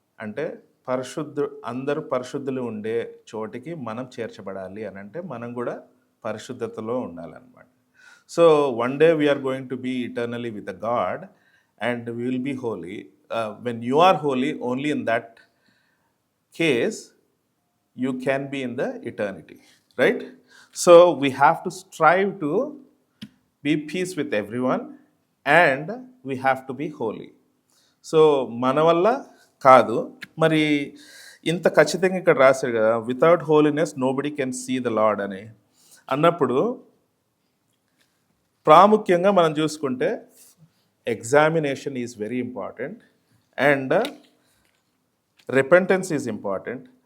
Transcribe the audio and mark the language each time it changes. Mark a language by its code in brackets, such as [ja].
[te] అంటే అందరూ పరిశుద్ధులు ఉండే చోటికి మనం చేర్చబడాలి అని అంటే మనం కూడా పరిశుద్ధతలో ఉండాలన్నమాట. [en] So one day we are going to be eternally with a god and we will be holy. When you are holy, only in that case you can be in the eternity, right? So we have to strive to be peace with everyone and we have to be holy. [te] So మన వల్ల కాదు. మరి ఇంత ఖచ్చితంగా ఇక్కడ రాశారు కదా, [en] without holiness nobody can see the lord [te] అని అన్నప్పుడు, ప్రాముఖ్యంగా మనం చూసుకుంటే [en] Examination is very important and repentance is important.